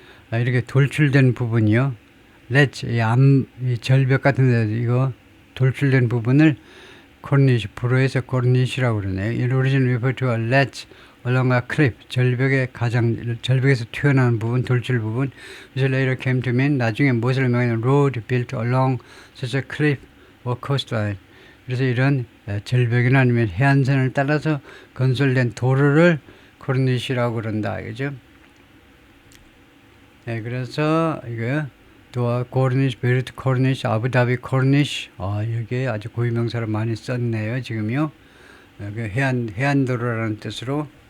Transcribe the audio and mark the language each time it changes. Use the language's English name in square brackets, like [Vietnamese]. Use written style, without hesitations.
[Korean] 이렇게 돌출된 부분이요. ledge, 이 절벽 같은 데 이거 돌출된 부분을 코니시, 불어에서 코니시라고 그러네요. [English] In origin refer to a ledge along a cliff, [Korean] 절벽에서 튀어나오는 부분, 돌출 부분. [English] which later came to mean, [Korean] 나중에 무엇을 의미하는 [English] road built along such a cliff or coastline. [Korean] 그래서 이런 절벽이나 아니면 해안선을 따라서 건설된 도로를 코니시라고 그런다. 그죠? 네, 그래서 이거 도아 코르니시, 베이루트 코르니시, 아부다비 코르니시. 여기에 아주 고유명사를 많이 썼네요. 지금요. 해안도로라는 뜻으로.